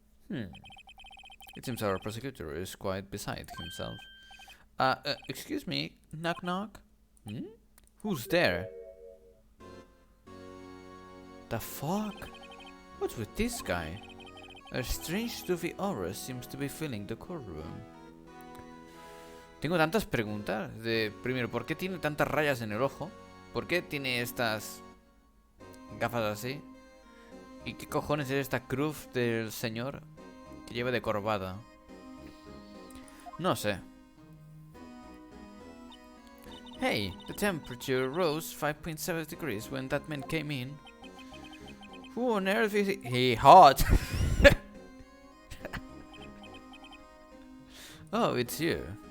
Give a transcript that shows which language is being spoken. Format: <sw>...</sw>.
<en>It seems our prosecutor is quite beside himself. Excuse me, knock knock? Who's there? The fuck? What's with this guy? A strange stuffy aura seems to be filling the courtroom.</en> <es>Tengo tantas preguntas. Primero, ¿por qué tiene tantas rayas en el ojo? ¿Por qué tiene estas gafas así? ¿Y qué cojones es esta cruz del señor que lleva de corbata? No sé.</es> <en>Hey, the temperature rose 5.7 degrees when that man came in. Who on earth is he? Hot! Oh, it's you.</en>